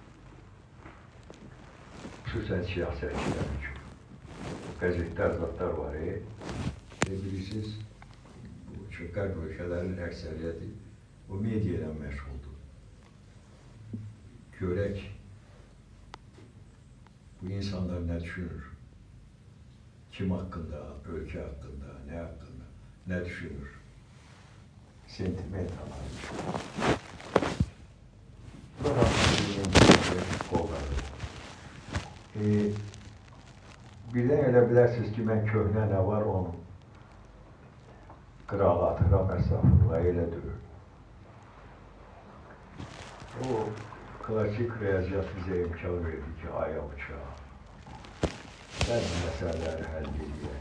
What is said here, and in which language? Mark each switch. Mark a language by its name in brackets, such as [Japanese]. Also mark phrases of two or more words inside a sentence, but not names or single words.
[Azerbaijani] Xüsusən siyasətçilər üçün. Qəzetlər, zatlar var. Bilirsiniz, bu qərb ölkələrin əksəriyyəti o media ilə məşğuldur. Görək, bu insanlar nə düşünür? [Turkish] Kim hakkında, ülke hakkında, ne hakkında, ne düşünür? [Azerbaijani] Sentiment analiz. Burada birden elə bilərsiniz ki, mən köhnə nə var onu qırağa atıram, əsafırla elə döyür. O klasik riyaziyyat bizə imkan verdi ki, aya uçağı. Bəzi məsələləri həll edək.